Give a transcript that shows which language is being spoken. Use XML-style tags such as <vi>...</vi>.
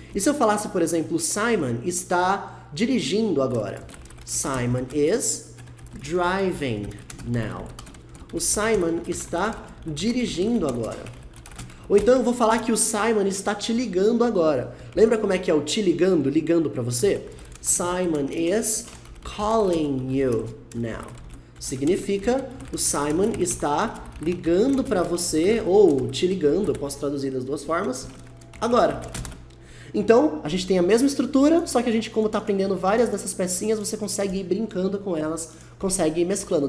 <pt>E se eu falasse, por exemplo, o Simon está dirigindo agora?</pt> <en>Simon is driving now.</en> <pt>O Simon está dirigindo agora. Ou então eu vou falar que o Simon está te ligando agora. Lembra como é que é o te ligando, ligando para você?</pt> <en>Simon is calling you now.</en> <pt>Significa o Simon está ligando para você ou te ligando, eu posso traduzir das duas formas, agora. Então, a gente tem a mesma estrutura, só que a gente, como está aprendendo várias dessas pecinhas, você consegue ir brincando com elas, consegue ir mesclando.</pt>